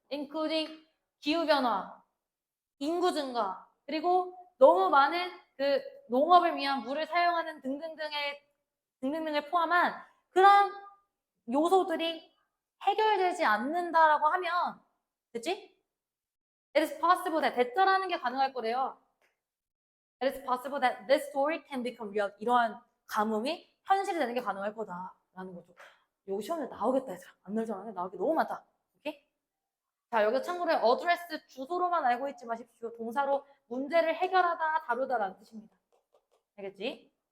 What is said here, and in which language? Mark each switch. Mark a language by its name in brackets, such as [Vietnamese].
[Korean] including 기후변화, 인구 증가, 그리고 너무 많은 그 농업을 위한 물을 사용하는 등등등을 포함한 그런 요소들이 해결되지 않는다라고 하면 됐지? [English] It is possible that [Korean] 대처라는 게 가능할 거래요. [English] It is possible that this story can become real. [Korean] 이러한 가뭄이 현실이 되는 게 가능할 거다라는 거죠. 여기 시험에 나오겠다 얘들아. 안 나올 줄 알았는데 나올 게 너무 많다. 오케이? 자, 여기 참고로 address 주소로만 알고 있지 마십시오. 동사로 문제를 해결하다, 다루다라는 뜻입니다. 알겠지?